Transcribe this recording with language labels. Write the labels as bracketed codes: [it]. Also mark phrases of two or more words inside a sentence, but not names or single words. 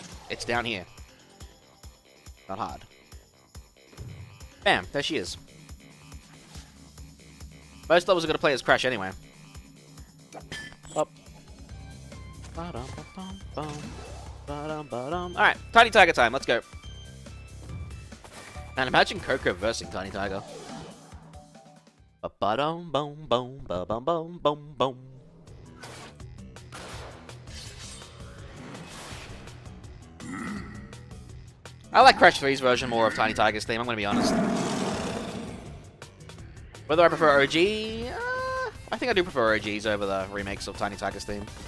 [en] It's down here. Not hard. Bam, there she is. Most levels are going to play as Crash anyway. Up. Alright, Tiny Tiger time. Let's go. And imagine Coco versing Tiny Tiger. Ba-ba-dum, boom, boom, ba-bum, boom, boom, boom. I like Crash 3's version more of Tiny Tiger's theme, I'm going to be honest. Whether I prefer OG, I think I do prefer OGs over the remakes of Tiny Tiger's theme.